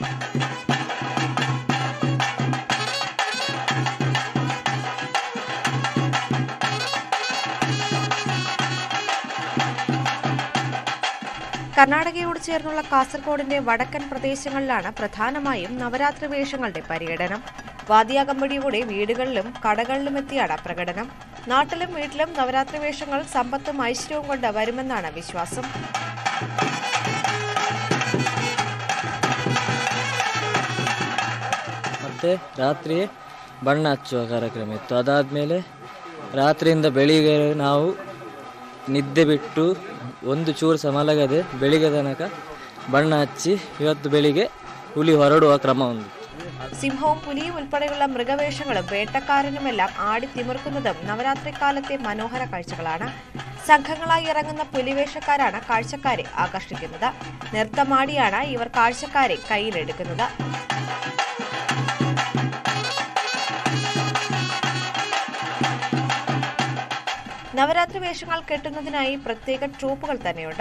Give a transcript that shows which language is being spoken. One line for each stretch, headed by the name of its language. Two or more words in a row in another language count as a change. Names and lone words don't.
Malayalam: കർണാടകയോട് ചേർന്നുള്ള കാസർഗോഡിന്റെ വടക്കൻ പ്രദേശങ്ങളിലാണ് പ്രധാനമായും നവരാത്രി വേഷങ്ങളുടെ പര്യടനം. വാദ്യാകമ്പടിയോടെ വീടുകളിലും കടകളിലും എത്തിയാണ് പ്രകടനം. നാട്ടിലും വീട്ടിലും നവരാത്രി വേഷങ്ങൾ സമ്പത്തും ഐശ്വര്യവും കൊണ്ട് വരുമെന്നാണ് ವಿಶ್ವಾಸ.
Kannada: ಮತ್ತೆ ರಾತ್ರಿ ಬಣ್ಣ ಹಚ್ಚುವ ಕಾರ್ಯಕ್ರಮ ಇತ್ತು. ಅದಾದಮೇಲೆ ರಾತ್ರಿಯಿಂದ ಬೆಳಿಗ್ಗೆ ನಾವು ನಿದ್ದೆ ಬಿಟ್ಟು ಒಂದು ಚೂರು ಸಹ ಮಲಗದೆ ಬೆಳಿಗ್ಗೆ ತನಕ ಬಣ್ಣ ಹಚ್ಚಿ ಇವತ್ತು ಬೆಳಿಗ್ಗೆ ಹುಲಿ ಹೊರಡುವ ಕ್ರಮ ಒಂದು.
Malayalam: സിംഹവും പുലിയും ഉൾപ്പെടെയുള്ള മൃഗവേഷങ്ങളും വേട്ടക്കാരനുമെല്ലാം ആടിത്തിമിർക്കുന്നതും നവരാത്രി കാലത്തെ മനോഹര കാഴ്ചകളാണ്. സംഘങ്ങളായി ഇറങ്ങുന്ന പുലിവേഷക്കാരാണ് കാഴ്ചക്കാരെ ആകർഷിക്കുന്നത്. നൃത്തമാടിയാണ് ഇവർ കാഴ്ചക്കാരെ കയ്യിലെടുക്കുന്നത്. നവരാത്രി വേഷങ്ങൾ കെട്ടുന്നതിനായി പ്രത്യേക ട്രൂപ്പുകൾ തന്നെയുണ്ട്.